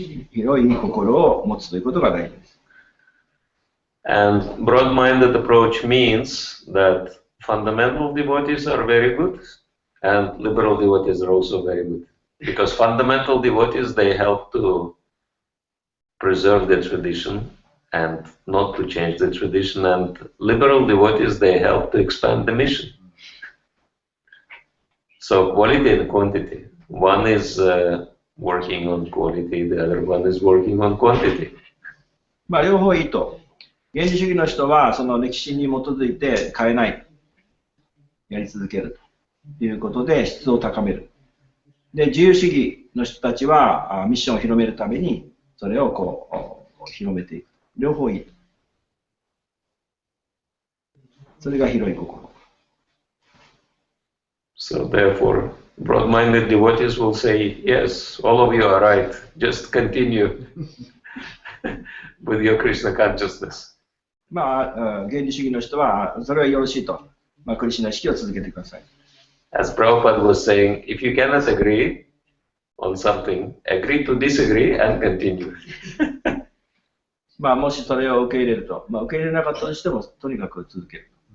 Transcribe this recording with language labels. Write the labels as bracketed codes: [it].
[ja] 広い心を持つということが大事です。 [en] And broad-minded approach means that fundamental devotees are very good, and liberal devotees are also very good. Because fundamental devotees, they help to preserve the tradition and not to change the tradition, and liberal devotees, they help to expand the mission. So quality and quantity. One is working on quality, the other one is working on quantity. [ja] まあ両方いいと。原理主義の人はその歴史に基づいて変えない。やり続けるということで質を高める。で、自由主義の人たちはミッションを広めるためにそれを広めていく。両方いい。それが広い心。 [en] So therefore, broad-minded devotees will say, yes, all of you are right. Just continue with your Krishna consciousness. [ja] まあ、原理主義の人はそれはよろしいと。まあ、クリシュナ意識を続けてください。 [en] As Prabhupada was saying, if you cannot agree on something, agree to disagree and continue. [ja] まあ、もしそれを受け入れると、まあ、受け入れなかったとしても、とにかく続ける。